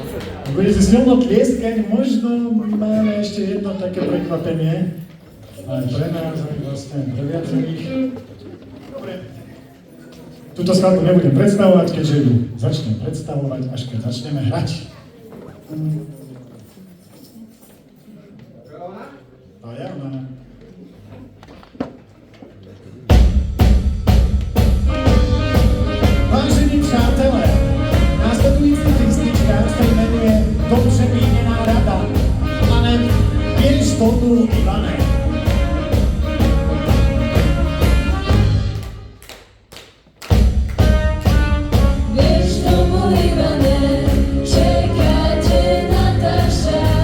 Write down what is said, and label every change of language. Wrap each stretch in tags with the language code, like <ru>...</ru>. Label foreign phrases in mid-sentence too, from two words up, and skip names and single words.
<sk>Budete silno tlieskať, možno máme ešte jedno také prekvapenie. aj pre nás, aj vlastne pre viacerých. Dobre. Túto skladbu nebudem predstavovať, keďže ju začnem predstavovať, až keď začneme hrať. A ja, ona.</sk> <cs>Vážení přátelé, následující písnička se jmenuje Dobře míněná rada. Pane, běž tomu, Ivane. Běž tomu, Ivane, čeká tě Nataša.</cs>